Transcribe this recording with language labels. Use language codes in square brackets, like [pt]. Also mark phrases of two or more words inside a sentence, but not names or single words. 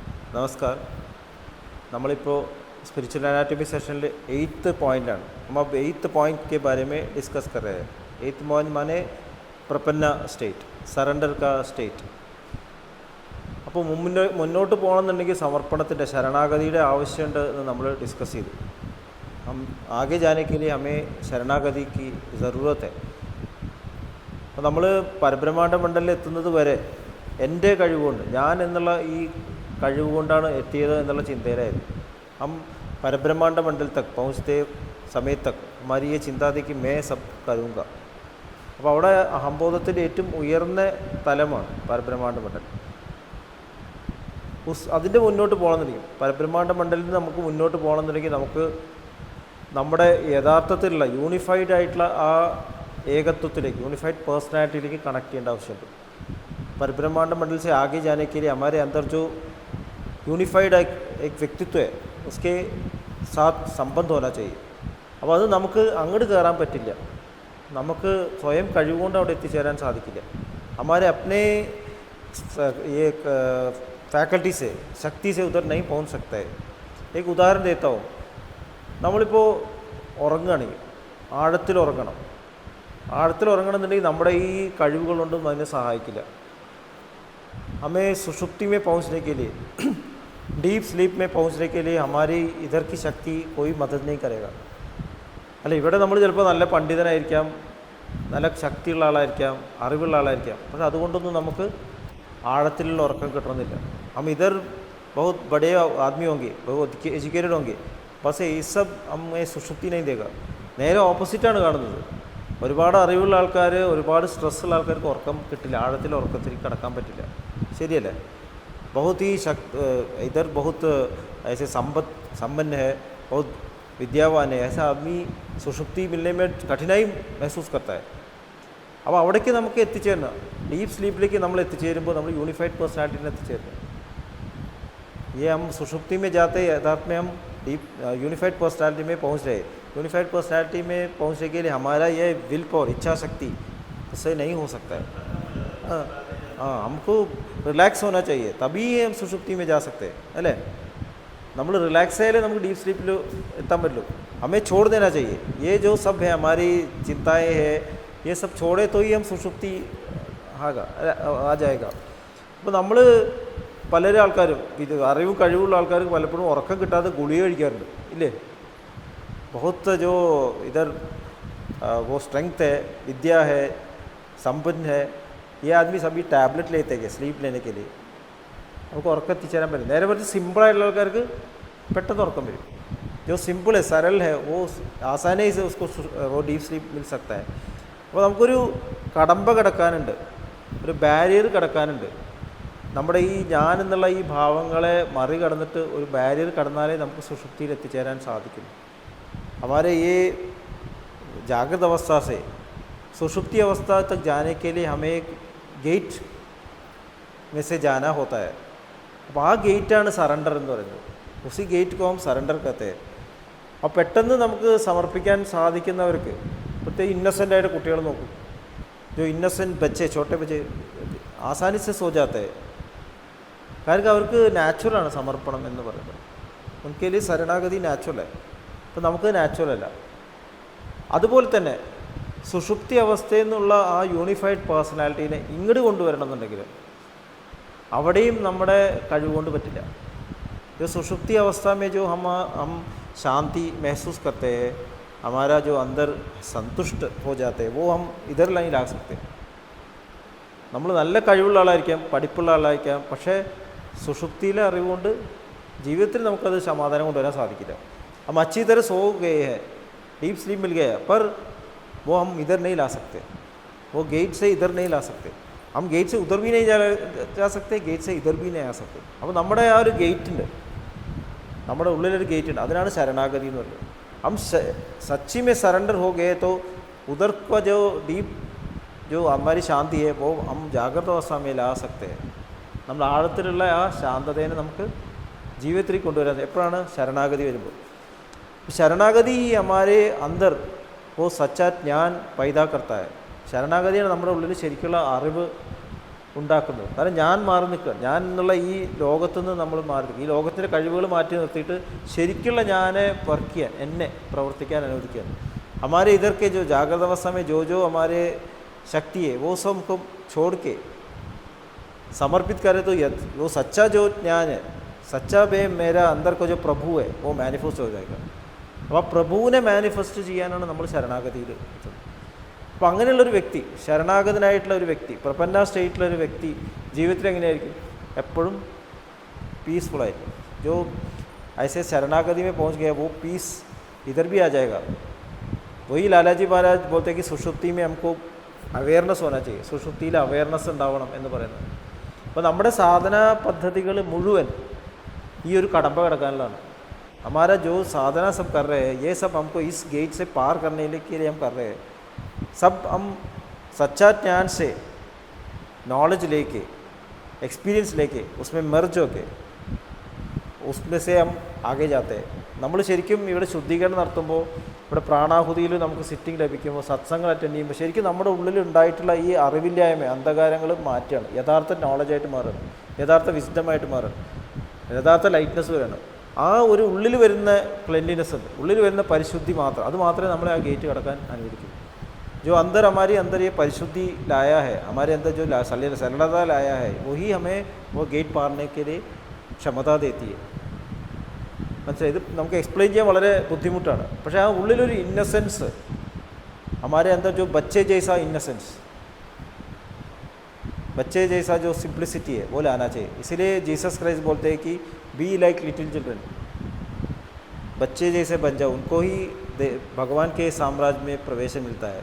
[ml] नमस्कार. നമ്മളിപ്പോൾ [en] spiritual anatomy session 8th point [ml] ആണ്. [hi] हम अब 8th पॉइंट के बारे में डिस्कस कर रहे हैं. 8th पॉइंट माने प्रपन्न स्टेट, सरेंडर का स्टेट. [ml] അപ്പോൾ മുന്നോട്ട് പോകണമെന്നുണ്ടെങ്കിൽ സമർപ്പണത്തിൻ്റെ ശരണാഗതിയുടെ ആവശ്യമുണ്ട് എന്ന് നമ്മൾ ഡിസ്കസ് ചെയ്തു. [hi] ആകെ जाने के लिए हमें ശരണാഗതി की ज़रूरत है. [ml] അപ്പോൾ നമ്മൾ പരബ്രഹ്മാണ്ഡ മണ്ഡലത്തിൽ എത്തുന്നത് വരെ എൻ്റെ കഴിവുകൊണ്ട്, ഞാൻ എന്നുള്ള ഈ കഴിവുകൊണ്ടാണ് എത്തിയത് എന്നുള്ള ചിന്തയിലായിരുന്നു. [hi] हम परब्रह्मांड मंडल तक पहुँचते समय तक हमारी ये चिंता थी कि मैं सब करूँगा. [ml] അപ്പോൾ അവിടെ അഹംബോധത്തിൻ്റെ ഏറ്റവും ഉയർന്ന തലമാണ് പരബ്രഹ്മാണ്ഡ മണ്ഡലം. അതിൻ്റെ മുന്നോട്ട് പോകണമെന്നുണ്ടെങ്കിൽ പരബ്രഹ്മാണ്ഡ മണ്ഡലത്തിൽ നിന്ന് നമുക്ക് മുന്നോട്ട് പോകണമെന്നുണ്ടെങ്കിൽ നമുക്ക് നമ്മുടെ യഥാർത്ഥത്തിലുള്ള യൂണിഫൈഡ് ആയിട്ടുള്ള ആ ഏകത്വത്തിലേക്ക്, [en] unified personality [ml] കണക്ട് ചെയ്യേണ്ട ആവശ്യമുണ്ട്. [hi] परब्रह्मांड मंडल से आगे जाने के लिए हमारे अंदर जो യൂണിഫൈഡ് एक വ്യക്തിത്വ उसके साथ संबंध होना चाहिए. [ml] അപ്പോൾ അത് നമുക്ക് അങ്ങോട്ട് കയറാൻ പറ്റില്ല. നമുക്ക് സ്വയം കഴിവുകൊണ്ട് അവിടെ എത്തിച്ചേരാൻ സാധിക്കില്ല. [hi] हमारे अपने ये फैकल्टी से, शक्ति से उधर नहीं पहुंच सकता है. एक उदाहरण देता हूँ. [ml] നമ്മളിപ്പോൾ ഉറങ്ങുകയാണെങ്കിൽ ആഴത്തിൽ ഉറങ്ങണം. ആഴത്തിൽ ഉറങ്ങണമെന്നുണ്ടെങ്കിൽ നമ്മുടെ ഈ കഴിവുകളൊന്നും അതിനെ സഹായിക്കില്ല. [hi] हमें सुषुप्ति में पहुंचने के लिए, [en] deep sleep [hi] में पहुंचने के लिए हमारी इधर की शक्ति कोई मदद नहीं करेगा. [ml] അല്ല, ഇവിടെ നമ്മൾ ചിലപ്പോൾ നല്ല പണ്ഡിതനായിരിക്കാം, നല്ല ശക്തിയുള്ള ആളായിരിക്കാം, അറിവുള്ള ആളായിരിക്കാം, പക്ഷെ അതുകൊണ്ടൊന്നും നമുക്ക് ആഴത്തിലുള്ള ഉറക്കം കിട്ടണമെന്നില്ല. [hi] हम इधर बहुत बड़े आदमी होंगे, बहुत एजुकेटेड होंगे, बस ये सब हमें सुषुप्ति नहीं देगा. [ml] നേരെ ഓപ്പോസിറ്റാണ് കാണുന്നത്. ഒരുപാട് അറിവുള്ള ആൾക്കാർ, ഒരുപാട് സ്ട്രെസ്സുള്ള ആൾക്കാർക്ക് ഉറക്കം കിട്ടില്ല, ആഴത്തിൽ ഉറക്കത്തിൽ കിടക്കാൻ പറ്റില്ല. ശരിയല്ലേ? [hi] बहुत ही इधर बहुत ऐसे संपन्न है, बहुत विद्यावान है, ऐसा आदमी सुषुप्ति मिलने में कठिनाई महसूस करता है. [ml] അപ്പോൾ അവിടേക്ക് നമുക്ക് എത്തിച്ചേരണം. [en] deep sleep [ml] നമ്മൾ എത്തിച്ചേരുമ്പോൾ നമ്മൾ [en] unified personality [ml] എത്തിച്ചേരുന്നു. [hi] ये हम सुषुप्ति में जाते हैं, यथार्थ में हम [en] deep unified personality [hi] में पहुंच रहे. [en] unified personality [hi] में पहुंचने के लिए हमारा ये [en] will power, [hi] इच्छा शक्ति, उससे नहीं हो सकता है. हाँ, हमको റിലാക്സ് होना चाहिए, तभी हम सुषुप्ति में जा सकते हैं. [ml] अല്ലേ? നമ്മൾ റിലാക്സ് ആയാലേ നമുക്ക് [en] deep sleep [ml] എത്താൻ പറ്റുള്ളൂ. [hi] हमें छोड़ देना चाहिए. ये जो सब है हमारी चिंताएं है, ये सब छोड़े तो ही हम सुषुप्ति आ जाएगा. [ml] അപ്പോൾ നമ്മൾ പലരും ആൾക്കാരും, ഇത് അറിവും കഴിവുള്ള ആൾക്കാർക്ക് പലപ്പോഴും ഉറക്കം കിട്ടാതെ ഗുളിക കഴിക്കാറുണ്ട്, ഇല്ലേ? [hi] बहुत जो इधर वो स्ट्रेंथ है, विद्या है, संपन्न है, ये आदमी सभी टैबलेट लेते हैं स्लीप लेने के लिए. [ml] നമുക്ക് ഉറക്കം എത്തിച്ചേരാൻ പറ്റും. നേരെ മറിച്ച് സിമ്പിളായിട്ടുള്ള ആൾക്കാർക്ക് പെട്ടെന്ന് ഉറക്കം വരും. [hi] जो सिंपल है, सरल है, वो आसानी से उसको वो [en] deep sleep [hi] मिल सकता है. [ml] അപ്പോൾ നമുക്കൊരു കടമ്പ കിടക്കാനുണ്ട്, ഒരു ബാരിയർ കിടക്കാനുണ്ട്. നമ്മുടെ ഈ ഞാൻ എന്നുള്ള ഈ ഭാവങ്ങളെ മറികടന്നിട്ട് ഒരു ബാരിയർ കടന്നാലേ നമുക്ക് സുഷുപ്തിയിൽ എത്തിച്ചേരാൻ സാധിക്കും. [hi] हमारे ये जागृत अवस्था से सुषुप्ति अवस्था तक जाने के लिए हमें एक गेट में से जाना होता है. [ml] അപ്പോൾ ആ ഗേറ്റാണ് സറണ്ടർ എന്ന് പറയുന്നത്. [hi] उसी गेट को हम സറണ്ടർ कहते हैं. [ml] അപ്പോൾ പെട്ടെന്ന് നമുക്ക് സമർപ്പിക്കാൻ സാധിക്കുന്നവർക്ക്, പ്രത്യേകിച്ച് ഇന്നസെൻ്റ് ആയിട്ട് കുട്ടികൾ നോക്കും, [hi] जो इनोसेंट बच्चे, छोटे बच्चे आसानी से सो जाते हैं. [ml] കാരണം അവർക്ക് നാച്ചുറലാണ് സമർപ്പണം എന്ന് പറയുന്നത്. [hi] उनके लिए शरणागति नेचुरल. [ml] അപ്പോൾ നമുക്ക് നാച്ചുറൽ അല്ല. അതുപോലെ തന്നെ സുഷുപ്തി അവസ്ഥയിൽ നിന്നുള്ള ആ [en] unified personality [ml] ഇങ്ങോട്ട് കൊണ്ടുവരണം എന്നുണ്ടെങ്കിൽ അവിടെയും നമ്മുടെ കഴിവുകൊണ്ട് പറ്റില്ല. [hi] जो सुषुप्ति अवस्था में जो हम शांति महसूस करते हैं, हमारा जो अंदर संतुष्ट हो जाते हैं, वो हम इधर नहीं ला सकते. [ml] നമ്മൾ നല്ല കഴിവുള്ള ആളായിരിക്കാം, പഠിപ്പുള്ള ആളായിരിക്കാം, പക്ഷേ സുഷുപ്തിയിലെ അറിവുകൊണ്ട് ജീവിതത്തിൽ നമുക്കത് സമാധാനം കൊണ്ടുവരാൻ സാധിക്കില്ല. [hi] हम अच्छी तरह सो गए हैं, [en] deep sleep [hi] मिल गया, पर वो हम इधर नहीं ला सकते. वो गेट से इधर नहीं ला सकते. हम गेट से उधर भी नहीं जा सकते, गेट से इधर भी नहीं आ सकते. [ml] അപ്പോൾ നമ്മുടെ ആ ഒരു ഗേറ്റ് ഉണ്ട്, നമ്മുടെ ഉള്ളിലൊരു ഗേറ്റ് ഉണ്ട്. അതിനാണ് ശരണാഗതി എന്ന് പറയുന്നത്. [hi] हम सच्ची में सरेंडर हो गए तो उधर का जो डीप जो हमारी शांति है वो हम जागृत अवस्था में ला सकते हैं. [ml] നമ്മൾ ആഴത്തിലുള്ള ആ ശാന്തതയെ നമുക്ക് ജീവിതത്തിൽ കൊണ്ടുവരാൻ എപ്പോഴാണ്? ശരണാഗതി വരുമ്പോൾ. [hi] ശരണാഗതി हमारे अंदर वो सच्चा ज्ञान पैदा करता है. [ml] ശരണാഗതിയാണ് നമ്മുടെ ഉള്ളിൽ ശരിക്കുള്ള അറിവ് ഉണ്ടാക്കുന്നത്. കാരണം ഞാൻ മാറി നിൽക്കുക, ഞാൻ എന്നുള്ള ഈ ലോകത്തുനിന്ന് നമ്മൾ മാറി നിൽക്കുക, ഈ ലോകത്തിൻ്റെ കഴിവുകൾ മാറ്റി നിർത്തിയിട്ട് ശരിക്കുള്ള ഞാനെ വർക്ക് ചെയ്യാൻ, എന്നെ പ്രവർത്തിക്കാൻ അനുവദിക്കുക. [hi] हमारे इधर के जो जागृत अवस्था में जो जो हमारे शक्ति है वो सब हमको छोड़ के समर्पित करें तो वो सच्चा जो ज्ञान है, सच्चा बे मेरा अंदर को जो प्रभु है वो मैनिफेस्ट हो जाएगा. [ml] അപ്പോൾ ആ പ്രഭുവിനെ മാനിഫെസ്റ്റ് ചെയ്യാനാണ് നമ്മൾ ശരണാഗതിയിൽ എത്തുന്നത്. അപ്പോൾ അങ്ങനെയുള്ളൊരു വ്യക്തി, ശരണാഗതനായിട്ടുള്ള ഒരു വ്യക്തി, പ്രപന്ന സ്റ്റേറ്റിലൊരു വ്യക്തി ജീവിതത്തിൽ എങ്ങനെയായിരിക്കും? എപ്പോഴും പീസ്ഫുള്ളായിരിക്കും. [hi] जो ऐसे शरणागति में पहुंच गया वो पीस इधर भी आ जाएगा. वही लालाजी महाराज बोलते हैं कि सुषुप्ति में हमको അവെയർനെസ് होना चाहिए. [ml] സുഷുപ്തിയിൽ അവെയർനെസ് ഉണ്ടാവണം എന്ന് പറയുന്നത്. അപ്പോൾ നമ്മുടെ സാധനാ പദ്ധതികൾ മുഴുവൻ ഈ ഒരു കടമ്പ കിടക്കാനുള്ളതാണ്. [hi] हमारा जो साधना सब कर रहे हैं ये सब हमको इस गेट से पार करने के लिए हम कर रहे हैं. सब हम सच्चा ज्ञान से नॉलेज लेके, एक्सपीरियंस लेके, उसमें मर्ज होके उसमें से हम आगे जाते हैं. [ml] നമ്മൾ ശരിക്കും ഇവിടെ ശുദ്ധീകരണം നടത്തുമ്പോൾ, ഇവിടെ പ്രാണാഹുതിയിൽ നമുക്ക് സിറ്റിംഗ് ലഭിക്കുമ്പോൾ, സത്സംഗം അറ്റൻഡ് ചെയ്യുമ്പോൾ ശരിക്കും നമ്മുടെ ഉള്ളിൽ ഉണ്ടായിട്ടുള്ള ഈ അറിവില്ലായ്മ, അന്ധകാരങ്ങൾ മാറ്റുകയാണ്, യഥാർത്ഥ നോളജായിട്ട് മാറുകയാണ്, യഥാർത്ഥ വിസ്ഡമായിട്ട് മാറുകയാണ്, യഥാർത്ഥ ലൈറ്റ്നസ് വരികയാണ്. ആ ഒരു ഉള്ളിൽ വരുന്ന ക്ലെൻലിനെസ് ഉണ്ട്, ഉള്ളിൽ വരുന്ന പരിശുദ്ധി മാത്രം, അത് മാത്രമേ നമ്മളെ ആ ഗേറ്റ് കടക്കാൻ അനുവദിക്കൂ. [hi] जो अंदर हमारे अंदर ये परिशुद्धि लाया है, हमारे अंदर जो सरलता लाया है, वही हमें वो गेट पारने के लिए क्षमता देती है. [ml] മനസ്സിലായി? ഇത് നമുക്ക് എക്സ്പ്ലെയിൻ ചെയ്യാൻ വളരെ ബുദ്ധിമുട്ടാണ്. പക്ഷേ ആ ഉള്ളിലൊരു ഇന്നസെൻസ്, [hi] हमारे अंदर जो बच्चे जैसा इन्नोसेंस, बच्चे जैसा जो सिंप्लिसिटी है वो लाना चाहिए. इसीलिए जीसस क्राइस्ट बोलते हैं कि [en] be like little children, [hi] बच्चे जैसे बन जाओ, उनको ही भगवान के साम्राज्य में प्रवेश मिलता है.